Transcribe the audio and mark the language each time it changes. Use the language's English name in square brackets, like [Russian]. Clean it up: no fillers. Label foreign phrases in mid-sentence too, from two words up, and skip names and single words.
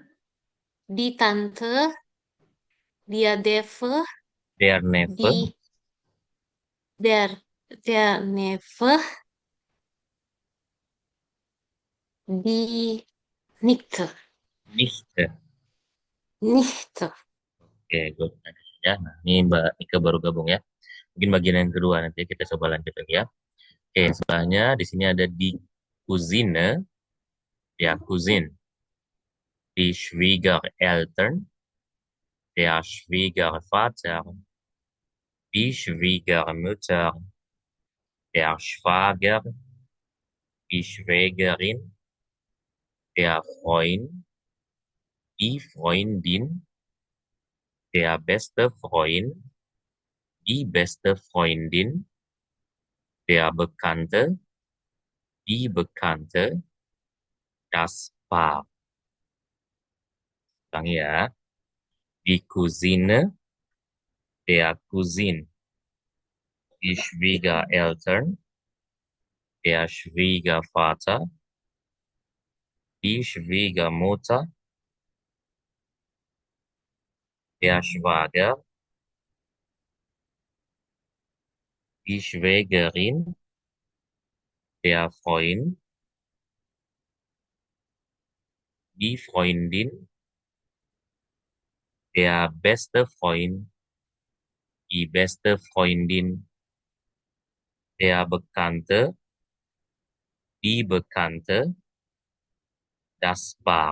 [German] die Tante, der Neffe, Der Neffe, die, der, der Neffe, die Nichte, Nichte. Nichte. [Indonesian] Oke, good. Ya, nah, ini Mbak Nika baru gabung ya. Mungkin bagian yang kedua nanti kita coba lanjut lagi ya. Oke, sebelahnya di sini ada di Cousine, ya [German] Cousin, die Schwiegereltern, der Schwiegervater, die Schwiegermutter, der Schwager, die Schwägerin, der Freund, die Freundin, der beste Freund, die beste Freundin, der Bekannte, die Bekannte, das Paar. [Indonesian] Ulangi ya. [German] Die Cousine, der Cousin, die Schwiegereltern, der Schwiegervater, die Schwiegermutter, der Schwager, die Schwägerin, der Freund, die Freundin, der beste Freund, die beste Freundin, der Bekannte, die Bekannte, das Paar.